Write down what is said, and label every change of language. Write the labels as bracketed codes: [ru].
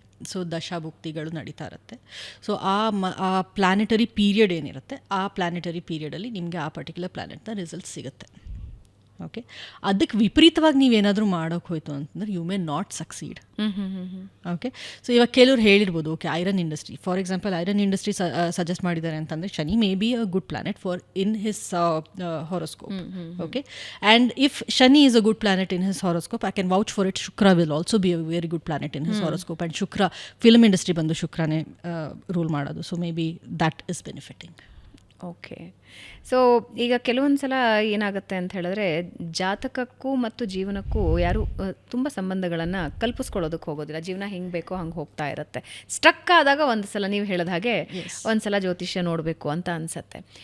[kn] So ದಶಾಭುಕ್ತಿಗಳು ನಡೀತಾ ಇರುತ್ತೆ. So ಆ ಪ್ಲಾನೆಟರಿ ಪೀರಿಯಡ್ ಏನಿರುತ್ತೆ, ಆ ಪ್ಲಾನೆಟರಿ ಪೀರಿಯಡಲ್ಲಿ ನಿಮಗೆ ಆ ಪರ್ಟಿಕ್ಯುಲರ್ ಪ್ಲಾನೆಟ್ನ ರಿಸಲ್ಟ್ ಸಿಗುತ್ತೆ. ಓಕೆ, ಅದಕ್ಕೆ ವಿಪರೀತವಾಗಿ ನೀವೇನಾದರೂ ಮಾಡೋಕ್ಕೆ ಹೋಯ್ತು ಅಂತಂದ್ರೆ [en] You may not succeed. [kn] Okay, so ಇವಾಗ ಕೆಲವ್ರು ಹೇಳಿರ್ಬೋದು, okay iron industry for example, iron industry suggest ಮಾಡಿದ್ದಾರೆ ಅಂತಂದರೆ Shani [en] May be a good planet for in his horoscope. Okay, and if Shani is a good planet in his horoscope, I can vouch for it, Shukra will also be a very good planet in his horoscope. [kn] And Shukra, film industry ಬಂದು ಶುಕ್ರನೇ rule ಮಾಡೋದು. [en] So maybe that is benefiting. [kn] Okay, so ಈಗ ಕೆಲವೊಂದು ಸಲ ಏನಾಗುತ್ತೆ ಅಂತ ಹೇಳಿದ್ರೆ, ಜಾತಕಕ್ಕೂ ಮತ್ತು ಜೀವನಕ್ಕೂ ಯಾರು ತುಂಬ ಸಂಬಂಧಗಳನ್ನು ಕಲ್ಪಿಸ್ಕೊಳ್ಳೋದಕ್ಕೆ ಹೋಗೋದಿಲ್ಲ. ಜೀವನ ಹೆಂಗೆ ಬೇಕೋ ಹಂಗೆ ಹೋಗ್ತಾ ಇರುತ್ತೆ. ಸ್ಟ್ರಕ್ ಆದಾಗ ಒಂದು ಸಲ ನೀವು ಹೇಳಿದ ಹಾಗೆ ಒಂದು ಸಲ ಜ್ಯೋತಿಷ್ಯ ನೋಡಬೇಕು ಅಂತ ಅನಿಸುತ್ತೆ.